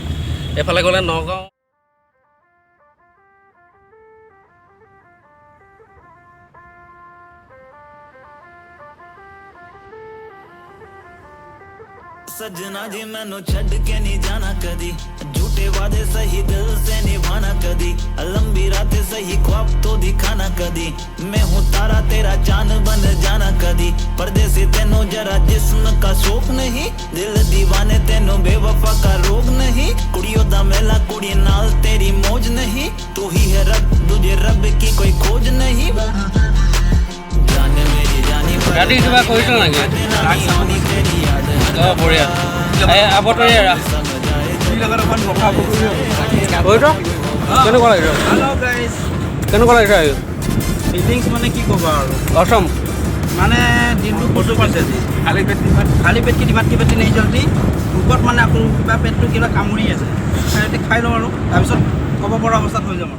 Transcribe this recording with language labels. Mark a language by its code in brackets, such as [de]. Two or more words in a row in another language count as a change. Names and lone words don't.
[as] এইফালে গ'লে নগাঁও। [hi] सजना जी [pa] ਮੈਨੂੰ ਛੱਡ ਕੇ [hi] नहीं जाना कदी, झूठे वादे सही दिल से निभाना कदी, लंबी रातें सही ख्वाब तो दिखाना कदी, मैं हूँ तारा तेरा चांद बन जाना कदी, परदेसी तेनों जरा जिस्म का शौक नहीं, दिल दीवाने तेनों बेवफा का रोग नहीं, [pa] ਕੁੜੀਆਂ ਦਾ ਮੇਲਾ ਕੁੜੀ ਨਾਲ [hi] तेरी मौज नहीं, तू ही है रब, तुझे रब की कोई खोज नहीं। जाने मेरी जानी [as] গাড়ী কিবা কৰিছ নেকি? অঁ বঢ়িয়া। আবতৰি কেনেকুৱা লাগিছে? কেনেকুৱা লাগিছে? ফিলিংছ মানে কি ক'বা আৰু অসম মানে দিনটো বস্তু পাইছে আজি খালী পেট কি ভাত কি পেট নেই জলদি ভোকত মানে আকৌ কিবা পেটটো কিবা কামুৰি আছে, খাই লওঁ আৰু তাৰপিছত ক'ব পৰা অৱস্থাত হৈ যাম আৰু।